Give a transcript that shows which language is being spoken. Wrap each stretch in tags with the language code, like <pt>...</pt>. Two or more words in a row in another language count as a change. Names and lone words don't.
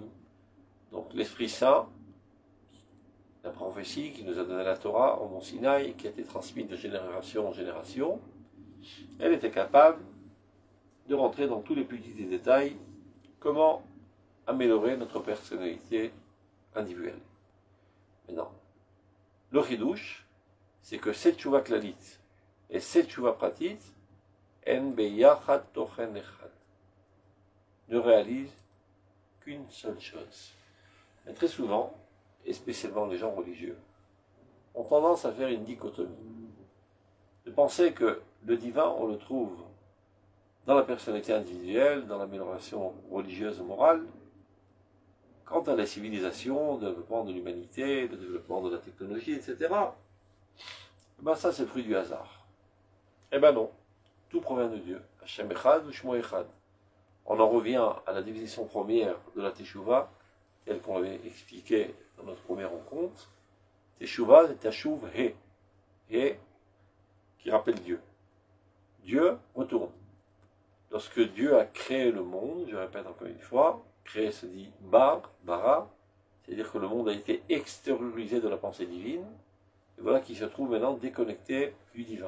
<fr>Donc l'Esprit Saint, la prophétie qui nous a donné la Torah au Mont Sinaï, qui a été transmise de génération en génération, elle était capable de rentrer dans tous les petits détails, comment améliorer notre personnalité individuelle. Maintenant, le chidouche, c'est que cette</fr> <he>תשובה כללית</he> <fr>et cette</fr> <he>תשובה פרטית, הם ביחד תוכן אחד,</he> <fr>ne réalise qu'une seule chose. Et très souvent, et spécialement les gens religieux, ont tendance à faire une dichotomie. De penser que le divin, on le trouve dans la personnalité individuelle, dans l'amélioration religieuse et morale. Quant à la civilisation, le développement de l'humanité, le développement de la technologie, etc., ben ça c'est le fruit du hasard. Eh ben non, tout provient de Dieu.</fr> <he>השם אחד ושמו אחד.</he> <fr>On en revient à la définition première de la Teshuvah, telle qu'on l'avait expliqué dans notre première rencontre. Teshuvah, c'est</fr> <he>תשוב ה.</he> <fr>He, qui rappelle Dieu. Dieu retourne. Lorsque Dieu a créé le monde, je répète encore une fois, créé se dit bar, bara, c'est-à-dire que le monde a été extériorisé de la pensée divine, et voilà qu'il se trouve maintenant déconnecté du divin.</fr>